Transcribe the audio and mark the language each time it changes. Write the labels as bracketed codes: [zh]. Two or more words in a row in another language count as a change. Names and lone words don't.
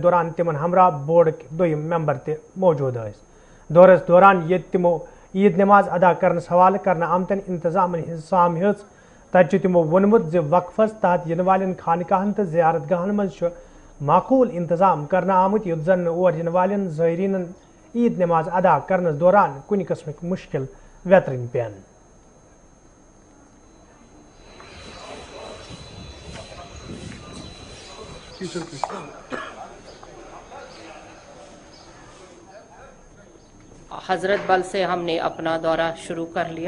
[ks] دوران تمن ہمراہ بورڈ دویم ممبر تہ موجود دورس دوران یہ تمو عید نماز ادا کرنس حوالہ کرنا آمتن انتظامن ہز سام ہز تت تمو وونمت وقفس تحت ین والن خانقاہن تو زیارت گاہن مز معقول انتظام کرنا آمت یت زن اور ین والن زائرین عید نماز ادا کرنس دوران کن قسمک مشکل ویترن پین [ur] حضرت بل سے ہم نے اپنا دورہ شروع کر لیا.